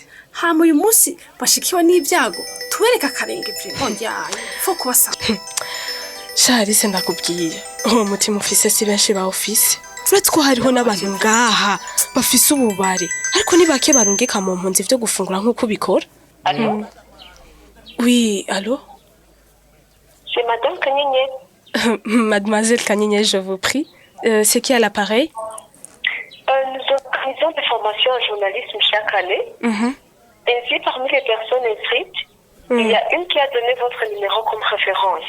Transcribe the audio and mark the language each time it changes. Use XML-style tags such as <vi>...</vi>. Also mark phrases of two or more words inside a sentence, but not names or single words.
<rn>hama uyu munsi bashikiwe n'ibyago tubereka akarenge vraiment yayo ifo kuba sensible Sharise ndakubwiye uwo mutima ufise si benshi ba office uretse ko hariho n'abantu ngaha bafise ububare ariko ni bake barungika mu mpunzi vyo gufungura nk'uko ubikora.</rn> <fr>Allô? Oui, allô? C'est Madame Kanyenye. Mademoiselle Kanyenye, je vous prie. C'est qui à l'appareil? Nous organisons des formations en journalisme chaque année. Ainsi, parmi les personnes inscrites, il y a une qui a donné votre numéro comme référence.</fr>